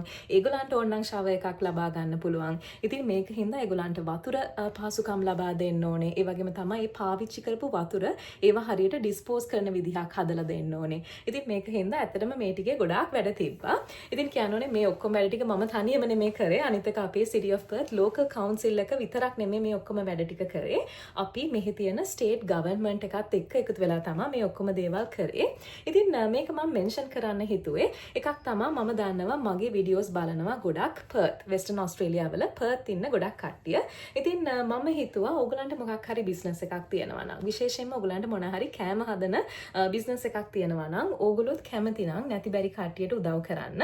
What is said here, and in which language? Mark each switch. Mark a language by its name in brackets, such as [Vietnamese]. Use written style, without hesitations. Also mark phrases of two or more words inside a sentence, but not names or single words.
[Sinhala] ඒගොල්ලන්ට ඕන නම් shower එකක් ලබා ගන්න පුළුවන්. ඉතින් මේක හින්දා ඒගොල්ලන්ට වතුර පහසුකම් ලබා දෙන්න ඕනේ. ඒ වගේම තමයි මේ පාවිච්චි කරපු වතුර ඒවා හරියට ඩිස්පෝස් කරන විදිහක් හදලා දෙන්න ඕනේ. ඉතින් මේක හින්දා ඇත්තටම මේ ටිකේ ගොඩාක් වැඩ තිබ්බා. ඉතින් කියනෝනේ මේ ඔක්කොම වැඩ ටික මම තනියම නෙමෙයි කරේ. අනිත් එක අපේ [English] City of Perth local council [Sinhala] එක විතරක් නෙමෙයි මේ ඔක්කොම වැඩ ටික කරේ. අපි මෙහි තියෙන [English] state government [Sinhala] එකත් එක්ක එකතු වෙලා තමයි මේ ඔක්කොම දේවල් කරේ. ඉතින් මේක මම මෙන්ෂන් කරන්න හිතුවේ එකක් තමයි මම දන්නවා මගේ වීඩියෝස් බලනවා ගොඩක් Perth Western Australia වල Perth ඉන්න ගොඩක් කට්ටිය. ඉතින් මම හිතුවා ඕගලන්ට මොකක් හරි බිස්නස් එකක් තියෙනවා නම් විශේෂයෙන්ම ඕගලන්ට මොන හරි කෑම හදන බිස්නස් එකක් තියෙනවා නම් ඕගොල්ලොත් කැමති නම් නැති බැරි කට්ටියට උදව් කරන්න.